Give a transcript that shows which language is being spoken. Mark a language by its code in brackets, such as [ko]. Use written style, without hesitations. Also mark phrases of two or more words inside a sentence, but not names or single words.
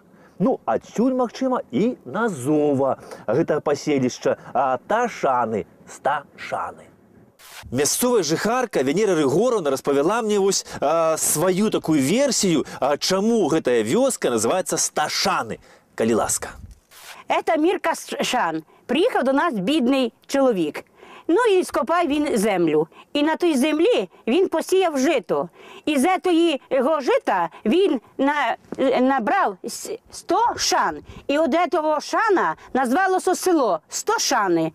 [be] Ну, адсюль, магчыма, і назова гэта паселішча Ташаны, Сташаны. Мясцовая жыхарка Венера Рыгоровна распавяла мне вось сваю такую версію, чаму гэтая вёска называецца Сташаны, калі ласка. [ru] Это Мірка Шан. [uk] Приїхав до нас бідний чоловік. Ну і скопав він землю. І на той землі він посіяв жито. І з цього жита він набрав 100 шан. І от цього шана назвалося село Стошани.